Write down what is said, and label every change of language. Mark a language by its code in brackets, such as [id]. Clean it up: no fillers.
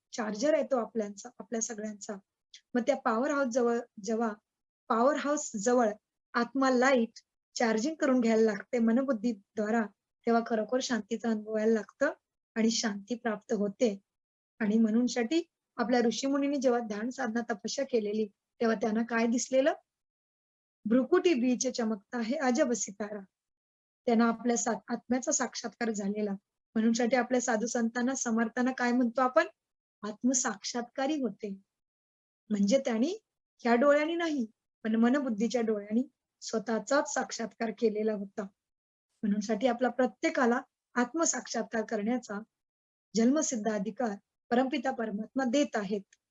[mr] Charger आहे तो आपल्या सगळ्यांचा. मग त्या पॉवर हाऊस जवळ, जेव्हा पॉवर हाऊस जवळ आत्मा लाईट चार्जिंग करून घ्यायला लागते मनबुद्धीद्वारा, तेव्हा खरोखर शांतीचा अनुभव यायला लागतं आणि शांती प्राप्त होते. आणि म्हणूनसाठी आपल्या ऋषीमुनींनी जेव्हा ध्यान साधना तपस्या केलेली, तेव्हा त्यांना काय दिसलेलं? [hi] भ्रुकुटी बीच चमकता है अजब सितारा. [mr] त्यांना आपल्या आत्म्याचा साक्षात्कार झालेला. म्हणूनसाठी आपल्या साधू संतांना, समर्थांना काय म्हणतो आपण? आत्मसाक्षात्कारी होते. म्हणजे त्यांनी ह्या डोळ्यांनी नाही, पण मनबुद्धीच्या डोळ्यांनी स्वतःचाच साक्षात्कार केलेला होता. म्हणूनसाठी आपला प्रत्येकाला आत्मसाक्षात्कार करण्याचा जन्मसिद्ध अधिकार परमपिता परमात्मा देत आहेत.